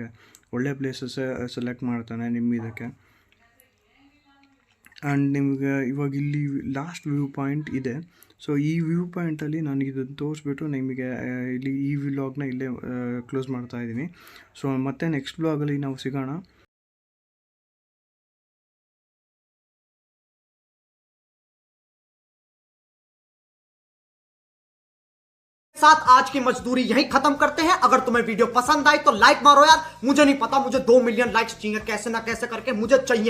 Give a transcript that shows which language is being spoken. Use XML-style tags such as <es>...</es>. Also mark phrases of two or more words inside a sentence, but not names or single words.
<kn>ಒಳ್ಳೆ</kn> <en>places select</en> <kn>ಮಾಡ್ತಾನೆ ನಿಮ್ಮ ಇದಕ್ಕೆ. ಆ್ಯಂಡ್ ನಿಮಗೆ ಇವಾಗ ಇಲ್ಲಿ</kn> <en>last view point</en> <kn>ಇದೆ. ಸೊ ಈ</kn> <en>view pointalli</en> <kn>ನಾನು ಇದನ್ನು ತೋರಿಸ್ಬಿಟ್ಟು ನಿಮಗೆ ಇಲ್ಲಿ ಈ ವ್ಲಾಗ್ನ ಇಲ್ಲೇ ಕ್ಲೋಸ್ ಮಾಡ್ತಾ ಇದ್ದೀನಿ. ಸೊ ಮತ್ತೆ</kn> <en>next vlogalli</en> <kn>ನಾವು ಸಿಗೋಣ.</kn> <hi>साथ आज की मजदूरी यहीं खत्म करते हैं। अगर तुम्हें वीडियो पसंद आई तो लाइक मारो यार। मुझे नहीं पता, मुझे 2</hi> <en>million likes</en> <hi>चाहिए, कैसे ना कैसे करके मुझे चाहिए।</hi>